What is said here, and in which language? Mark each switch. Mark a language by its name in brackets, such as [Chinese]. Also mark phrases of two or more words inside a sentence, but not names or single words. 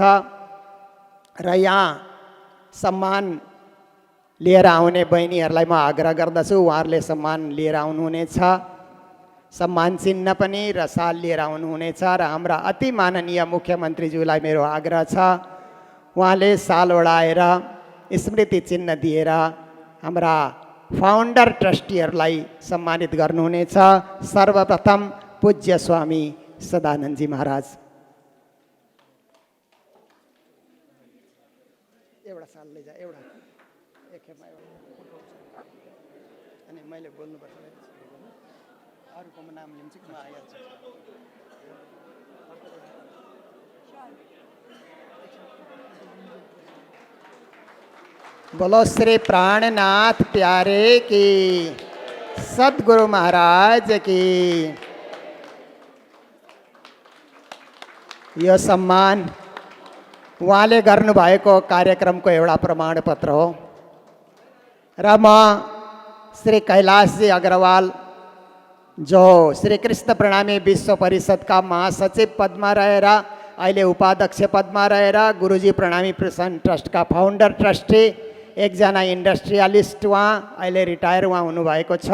[Nepali] र यहाँ सम्मान लिएर आउने बहिनीहरूलाई म आग्रह गर्दछु, उहाँहरूले सम्मान लिएर आउनुहुनेछ, सम्मान चिन्ह पनि र साल लिएर आउनुहुनेछ। र हाम्रा अति माननीय मुख्यमन्त्रीज्यूलाई मेरो आग्रह छ, उहाँले साल ओढाएर स्मृति चिन्ह दिएर हाम्रा [English] founder trusteeहरूलाई [Nepali] सम्मानित गर्नुहुनेछ। सर्वप्रथम पूज्य स्वामी सदानंद जी महाराज। एउटा साल ले जा एउटा एक खेपमा एउटा अनि मैले बोल्नुपर्छ अरूको नाम लिन्छु कि म आइहाल्छु। [Hindi] बोलो श्री प्राणनाथ प्यारे की, सद्गुरु महाराज की। [Nepali] यो सम्मान उहाँले गर्नुभएको कार्यक्रमको एउटा प्रमाणपत्र हो र म श्री कैलाशजी अग्रवाल जो श्री कृष्ण प्रणामी विश्व परिषदका महासचिव पदमा रहेर अहिले उपाध्यक्ष पदमा रहेर गुरुजी प्रणामी प्रसन्न ट्रस्टका [English] founder trustee, [Nepali] एकजना इन्डस्ट्रियलिस्ट उहाँ अहिले रिटायर उहाँ हुनुभएको छ।